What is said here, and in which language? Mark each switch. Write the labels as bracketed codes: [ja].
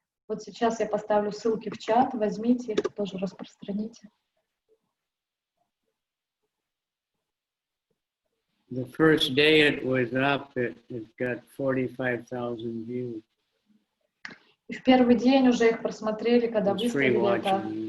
[ru] Вот сейчас я поставлю ссылки в чат, возьмите их, тоже распространите. [en] The first day it was up, it got 45,000 views. [ru] И в первый день уже их просмотрели, когда выставили это.